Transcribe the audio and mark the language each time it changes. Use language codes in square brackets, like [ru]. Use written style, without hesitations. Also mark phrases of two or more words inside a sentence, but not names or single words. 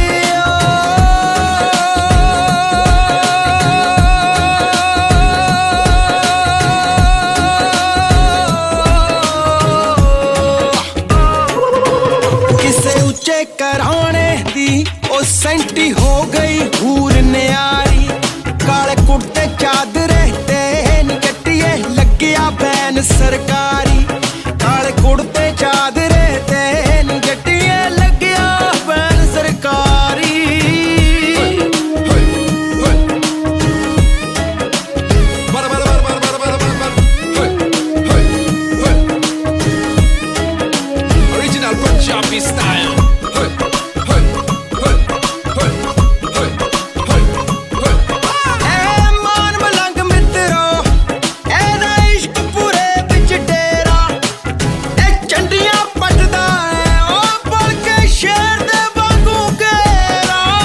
[pa] ਕਿਸੇ ਉੱਚੇ ਘਰਾਣੇ ਦੀ ਉਹ ਸੈਂਟੀ ਹੋ ਗਈ ਹੂਰ ਨਿਆਰੀ ਕਾਲੇ ਕੁੜਤੇ ਚਾਦਰੇ ਤੇ ਨੀ ਗੱਟੀਏ ਲੱਗਿਆ ਬੈਨ ਸਰਕਾਰੀ ਕਾਲੇ ਕੁੜਤੇ ਚਾਦਰੇ ਤੇ ਨੀ ਗੱਟੀਏ ਲੱਗਿਆ ਬੈਨ ਸਰਕਾਰੀ Hey, hey. Bada, bada, bada, bada, bada, bada, bada, bada. [en] Hey, hey, hey. Original Punjabi style. Hey, hey, hey, hey, hey, hey, hey. [pa] ਐ ਮਾਨ ਮਲੰਗ ਮਿੱਤਰੋ ਇਹਦਾ ਇਸ਼ਕ ਪੂਰੇ ਵਿੱਚ ਡੇਰਾ ਇਹ ਚੰਡੀਆਂ ਪੱਟਦਾ ਐ ਉਹ ਬਲ ਕੇ ਸ਼ੇਰ ਦੇ ਵਾਂਗੂ ਘੇਰਾ